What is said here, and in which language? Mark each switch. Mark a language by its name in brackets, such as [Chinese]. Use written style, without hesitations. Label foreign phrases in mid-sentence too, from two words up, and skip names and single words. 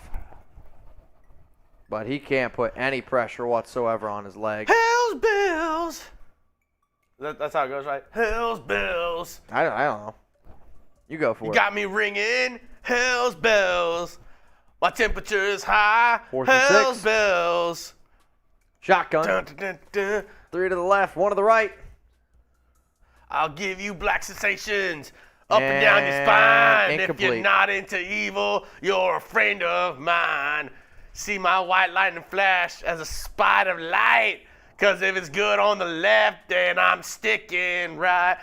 [English] But he can't put any pressure whatsoever on his leg. Hell's Bells. That's how it goes, right? Hell's Bells. I don't know. You go for it. You got me ringing Hell's Bells. My temperature is high. 4th and 6. Hell's Bells. Shotgun. Dun, dun, dun, dun. 3 to the left, 1 to the right. I'll give you black sensations up and down your spine. Incomplete. If you're not into evil, you're a friend of mine. See my white lightning flash as a spot of light. Cause if it's good on the left, then I'm sticking right.